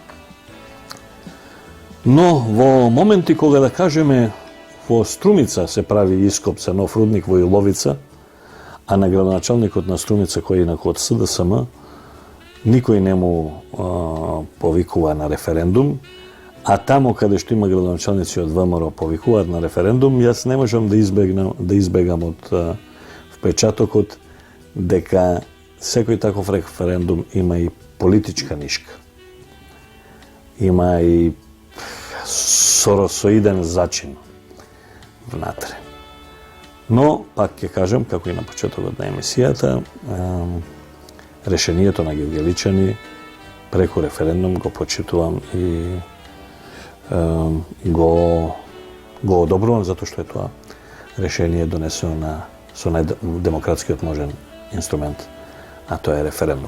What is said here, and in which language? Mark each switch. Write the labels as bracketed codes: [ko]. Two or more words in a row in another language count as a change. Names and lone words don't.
[mk] No, vo momenti koga da kažeme, vo Strumica se pravi iskop za nov rudnik vo Ilovica, a na gradonačelnikot na Strumica koji je kod SDSM, nikoj njemu povikuva na referendum, a tamo kada što ima gradonačelnici od VMRO povikuvat na referendum, jas ne možem da izbegam od vpečatokot deka sekoj takov referendum ima i politička niška. Ima i sorosoiden začin внатре. Но, пак ќе кажем, како и на почетокот на емисијата, решението на Гевгеличани преку референдум го почитувам и го одобрувам, затоа што е тоа решение донесено со најдемократскиот можен инструмент, а тоа е референдум.